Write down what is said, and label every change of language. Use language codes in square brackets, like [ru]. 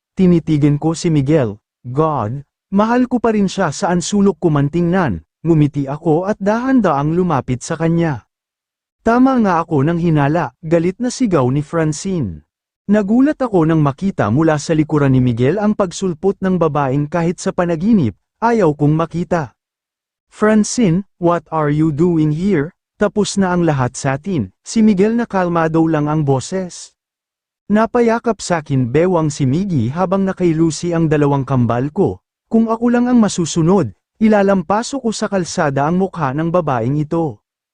[tl] Tinitigan ko si Miguel. God, mahal ko pa rin siya saan sulok ko man tingnan. Ngumiti ako at dahan-daang lumapit sa kanya. Tama nga ako nang hinala, galit na sigaw ni Francine. Nagulat ako nang makita mula sa likuran ni Miguel ang pagsulpot ng babaeng kahit sa panaginip, ayaw kong makita. [en] Francine, what are you doing here? [tl] Tapos na ang lahat sa atin, si Miguel na kalmado lang ang boses. Napayakap sa akin bewang si Miggy habang nakailusi ang dalawang kambal ko. Kung ako lang ang masusunod, ilalampaso ko sa kalsada ang mukha ng babaeng ito.